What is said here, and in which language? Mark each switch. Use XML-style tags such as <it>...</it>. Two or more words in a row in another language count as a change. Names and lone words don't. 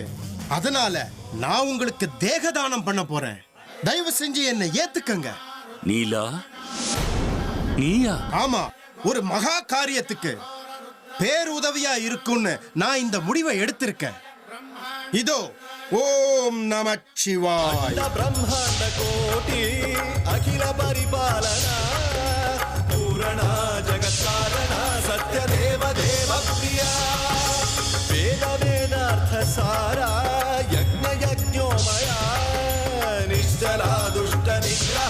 <ta>அதனால நான் உங்களுக்கு தேகதானம் பண்ண போறேன். தயவு செஞ்சு என்னை ஏத்துக்கங்க. நீலா, நீயா? ஆமா, ஒரு மகா காரியத்துக்கு பேருதவியா இருக்கும்னு நான் இந்த முடிவை எடுத்திருக்கேன். இதோ</ta> <sa>ॐ नमः शिवाय. ब्रह्मांड कोटि अखिल परिपालना पूरणा जगत् कारणा सत्य देव देव प्रिया वेद वेदार्थ सारा यज्ञ यज्ञोमया निश्चला दुष्ट निग्रह</sa>